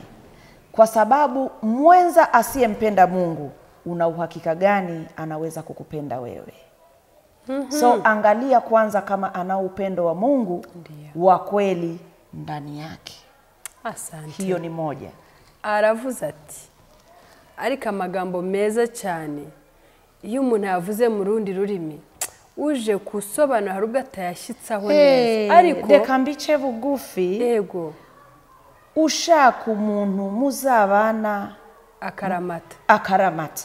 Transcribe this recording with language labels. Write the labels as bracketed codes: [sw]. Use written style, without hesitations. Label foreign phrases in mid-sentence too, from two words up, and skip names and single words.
[sw] Kwa sababu mwenza asiyempenda Mungu, una uhakika gani anaweza kukupenda wewe? So angalia kwanza kama ana upendo wa Mungu wa kweli ndani yake. Asante. Hiyo ni moja. [rw] Aravuze ati ariko amagambo meza cyane iyo umuntu yavuze mu rundi rurimi uje kusobanura hari ubwo atayashitsaho neza. Ariko reka mbice bugufi. Yego. Ushaka umuntu muzabana akaramata.